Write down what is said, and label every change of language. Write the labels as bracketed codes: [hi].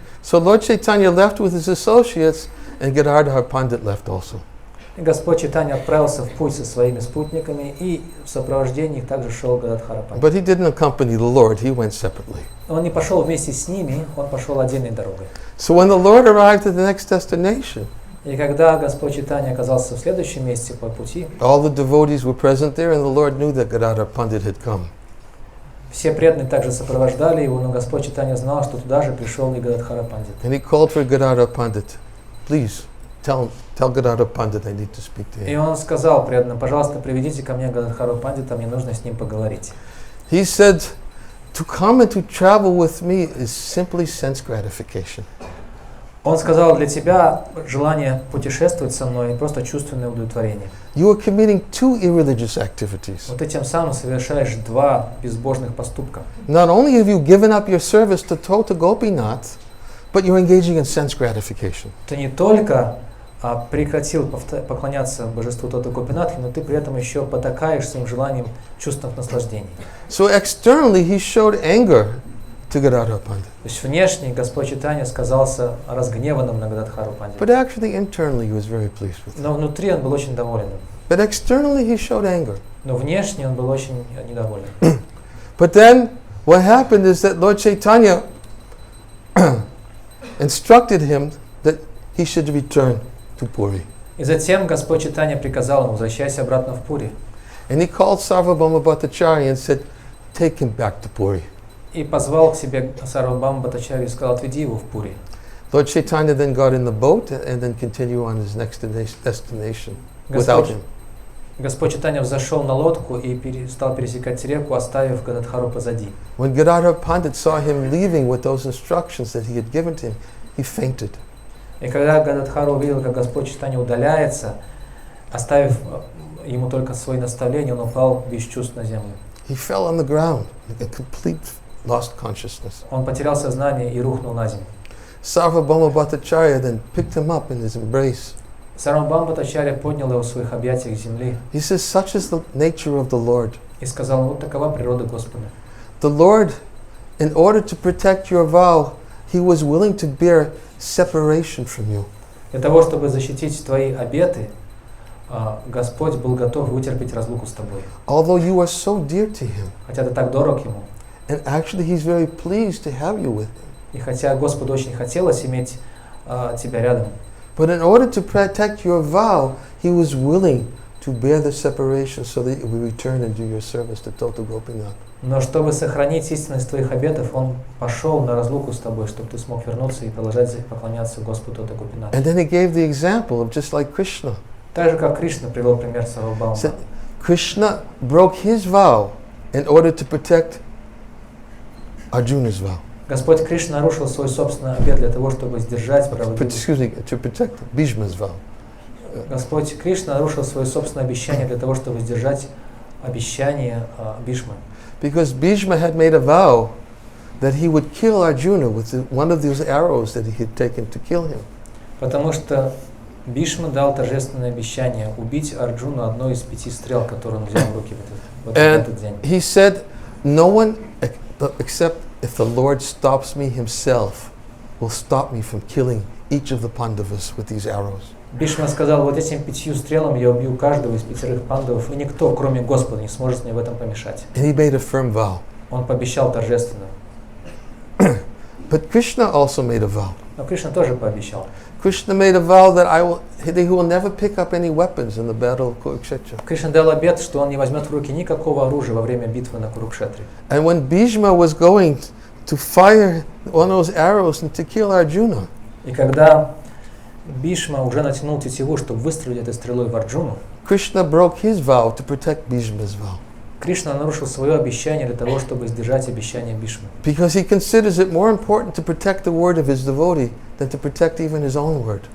[en] So Lord Chaitanya left with his associates, and Gadadhara Pandit left also. [ru] И Господь Чайтанья отправился в путь со своими спутниками, и в сопровождении их также шел Гададхара Пандит. [en] But he didn't accompany the Lord, he went separately. [ru] Он не пошел вместе с ними, он пошел отдельной дорогой. [en] So when the Lord arrived at the next destination, [ru] И когда Господь Чайтанья оказался в следующем месте по пути, [en] all the devotees were present there, and the Lord knew that Gadadhara Pandit had come. [ru] все преданные также сопровождали его, но Господь Чайтанья знал, что туда же пришел и Гададхара Пандит. [en] And he called for Gadadhara Pandit. "Please, tell Gadadhara Pandit I need to speak to [ru] И [en] him." [ru] он сказал преданным: пожалуйста, приведите ко мне Гададхару Пандита, мне нужно с ним поговорить. [en] He said, "To come and to travel with me is simply sense gratification. [ru] Он сказал: для тебя желание путешествовать со мной просто чувственное удовлетворение. [en] You are committing two irreligious activities. [ru] Вот ты тем самым совершаешь два безбожных поступка. [en] Not only have you given up your service to Tota Gopinath, but you're engaging in sense gratification." [ru] Ты не только прекратил поклоняться божеству Тота Гопинатхи, но ты при этом еще потакаешь своим желанием чувственных наслаждений. [en] So externally he showed anger to Gadadhara Pandit. [ru] То есть внешне Господь Чайтанья сказался разгневанным на Гададхару Пандита. [en] But actually internally he was very pleased with him. [ru] Но внутри он был очень доволен. [en] But externally he showed anger. [ru] Но внешне он был очень недоволен. [en] But then what happened is that Lord Chaitanya instructed him that he should return to Puri. [ru] И затем Господь Чайтанья приказал ему: возвращайся обратно в Пури. [en] And he called Sarvabhauma Bhattacharya and said, "Take him back to Puri." [ru] И позвал к себе Сарвабхаума Бхаттачарью и сказал: отведи его в Пури. [en] Lord Chaitanya then got in the boat and then continued on his next destination without him. [ru] Господь Чайтанья взошел на лодку и стал пересекать реку, оставив Гададхару позади. [en] When Gadadhar Pandit saw him leaving with those instructions that he had given to him, he fainted. [ru] И когда Гададхара увидел, как Господь Чайтанья удаляется, оставив ему только свои наставления, он упал без чувств на землю. [en] He fell on the ground, like a complete lost consciousness. [ru] Он потерял сознание и рухнул на землю. [en] Sarvabhauma Bhattacharya then picked him up in his embrace. [ru] Сарвабхаума Бхаттачарья поднял его в своих объятиях с земли. [en] He says, such is the nature of the Lord. [ru] И сказал: вот такова природа Господа. [en] The Lord, in order to protect your vow, He was willing to bear separation from you. [ru] Для того, чтобы защитить твои обеты, Господь был готов вытерпеть разлуку с тобой. [en] Although you are so dear to Him. [ru] Хотя ты так дорог Ему. [en] And actually He's very pleased to have you with Him. [ru] И хотя Господу очень хотелось иметь тебя рядом. [en] But in order to protect your vow, He was willing to bear the separation so that you will return and do your service to Tota Gopinath. [ru] Но чтобы сохранить истинность твоих обетов, Он пошел на разлуку с тобой, чтобы ты смог вернуться и продолжать поклоняться Господу Tota Gopinath. [en] And then He gave the example of just like Krishna. [ru] Так же, как Кришна привел пример Сарвабхаума. [en] Krishna broke his vow in order to protect Arjuna's vow. [ru] Господь Кришна нарушил свой собственный обет для того, чтобы сдержать правдивость. [en] To protect Bhishma's vow. [ru] Господь Кришна нарушил свое собственное обещание для того, чтобы сдержать обещание Бхишмы. [en] Because Bhishma had made a vow that he would kill Arjuna with one of those arrows that he had taken to kill him. [ru] Потому что Бхишма дал торжественное обещание убить Арджуну одной из 5 стрел, которые он взял в руки в этот день. [en] He said, no one except if the Lord stops me Himself will stop me from killing each of the Pandavas with these arrows. [ru] Бхишма сказал: вот этим 5 стрелам я убью каждого из 5 пандавов, и никто, кроме Господа, не сможет мне в этом помешать. [en] And he made a firm vow. [ru] Он пообещал торжественно. [en] But Krishna also made a vow. [ru] Но Кришна тоже пообещал. [en] Krishna made a vow that he will never pick up any weapons in the battle of Kurukshetra. [ru] Кришна дал обет, что он не возьмет в руки никакого оружия во время битвы на Курукшетре. [en] And when Bhishma was going to fire one of those arrows and to kill Arjuna, [ru] и когда Бхишма уже натянул тетиву, чтобы выстрелить этой стрелой в Арджуну, [en] Krishna broke his vow to protect Bhishma's vow. [ru] Кришна нарушил свое обещание для того, чтобы сдержать обещание Бхишмы. [en] Because he considers it more important to protect the word of his devotee than to protect even his own word.